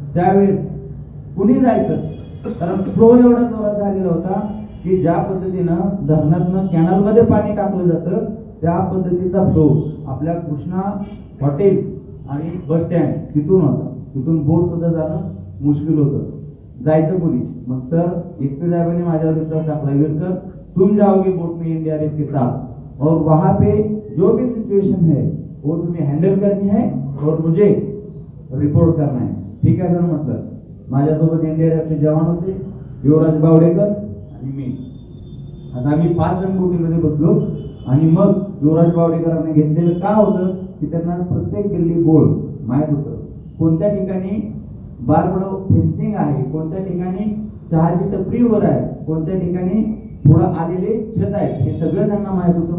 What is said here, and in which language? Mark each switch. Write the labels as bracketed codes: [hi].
[mr] त्यावेळेस कुणी जायचं, कारण फ्लो एवढा जोरात झालेला होता की ज्या पद्धतीनं धरणातनं कॅनलमध्ये पाणी टाकलं जातं त्या पद्धतीचा फ्लो आपल्या कृष्णा हॉटेल आणि बस स्टँड तिथून होता. तिथून बोट सुद्धा जाणं मुश्किल होतं. जायचं कुणी? मग सर एसपी साहेबांनी माझ्यावर विश्वास टाकला, [hi] सर तुम जाओगे बोट में एनडीआरएफ के साथ और वहां पे जो भी सिचुएशन है वो तुम्हें हैंडल करनी है और मुझे रिपोर्ट करना है. [mr] ठीक आहे सर म्हटलं. माझ्यासोबत एनडीआरएफचे जवान होते, युवराज बावडेकर आणि मी. आता आम्ही 5 जण बोटीमध्ये बसलो आणि मग युवराज बावडेकरांनी घेतलेलं का होतं की त्यांना प्रत्येक गल्ली बोळ माहीत होतं, कोणत्या ठिकाणी बारबडो फेन्सिंग आहे, कोणत्या ठिकाणी चहाची टपरीवर आहे, कोणत्या ठिकाणी थोडं आलेले छत आहे, हे सगळं त्यांना माहित होतं.